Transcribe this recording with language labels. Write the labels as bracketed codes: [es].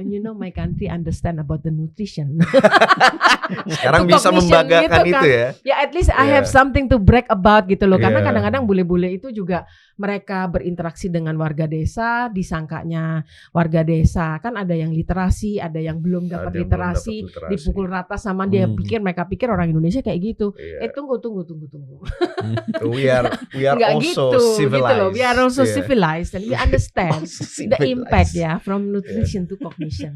[en] And you know my country understand about the nutrition. [id] Sekarang bisa membanggakan gitu, itu ya. [en] Ya at least I have something to brag about [id] gitu loh. Karena kadang-kadang bule-bule itu juga mereka berinteraksi dengan warga desa, disangkanya warga desa kan ada yang literasi, ada yang belum dapat literasi, dipukul rata sama mereka pikir orang Indonesia kayak gitu. Tunggu. [en] We are also [id] gitu, [en] civilized. [id] Gitu loh. [en] We are also civilized and we understand the impact from nutrition to cognition.